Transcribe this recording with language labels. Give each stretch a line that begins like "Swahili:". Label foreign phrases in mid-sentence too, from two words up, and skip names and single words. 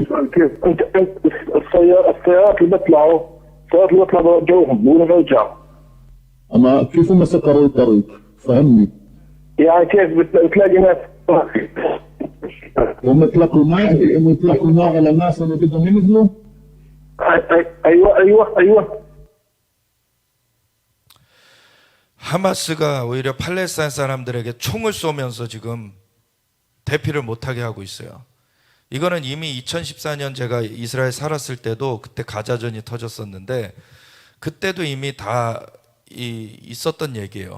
Arabic: كيف انت السيارات اللي بيطلعوا بوجهوهم بيقولوا نرجع. اما كيف مسكروا الطريق؟ فهمني. يعني كيف بتلاقي ناس هم يطلقوا نار على الناس اللي بدهم ينزلوا؟ ايوه.
Korean: 하마스가 오히려 팔레스타인 사람들에게 총을 쏘면서 지금 대피를 못하게 하고 있어요. 이거는 이미 2014년 제가 이스라엘 살았을 때도 그때 가자전이 터졌었는데 그때도 이미 다 있었던 얘기예요.